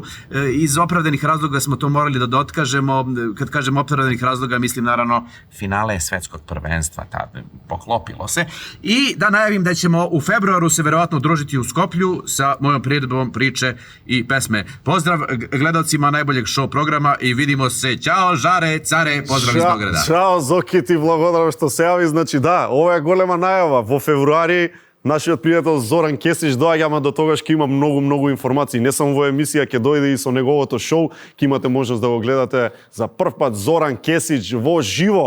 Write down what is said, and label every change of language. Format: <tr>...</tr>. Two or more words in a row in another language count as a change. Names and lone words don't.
<sr>Iz opravdanih razloga smo to morali da otkažemo, kad kažem opravdanih razloga, mislim naravno finale svetskog prvenstva, poklopilo se. I da najavim da ćemo u februaru se verovatno družiti u Skoplju sa mojom priredbom priče i pesme. Pozdrav gledalcima najboljeg show programa i vidimo se. Ćao, Žare, care, pozdrav iz Beograda.</sr> <mk>Чао, Зоки, ти благодарам што се јави. Значи да, ова е голема најава. Во февруари нашиот пријател Зоран Кесич доаѓа, ама до тогаш ќе има многу информации. Не само во емисија, ќе дојде и со неговото шоу, ќе имате можност да го гледате за прв пат Зоран Кесич во живо.</mk>